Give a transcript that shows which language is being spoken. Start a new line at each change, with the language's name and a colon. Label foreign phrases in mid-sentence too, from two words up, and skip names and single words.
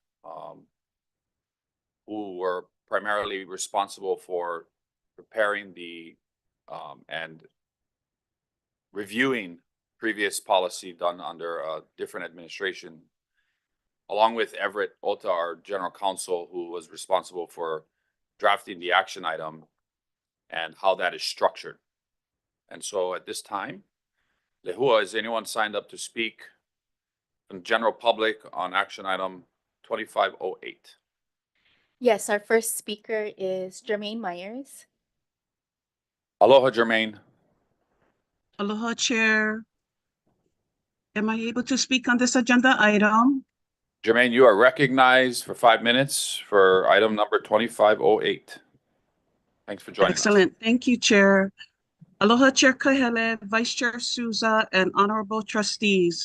English: who were primarily responsible for preparing the and reviewing previous policy done under a different administration, along with Everett Ota, our General Counsel, who was responsible for drafting the action item and how that is structured. And so at this time, Lehua, is anyone signed up to speak from the general public on action item 2508? Yes, our first speaker is Jermaine Myers. Aloha, Jermaine. Aloha, Chair. Am I able to speak on this agenda item? Jermaine, you are recognized for 5 minutes for item number 2508. Thanks for joining us. Excellent. Thank you, Chair. Aloha, Chair Kahele, Vice Chair Souza, and Honorable Trustees.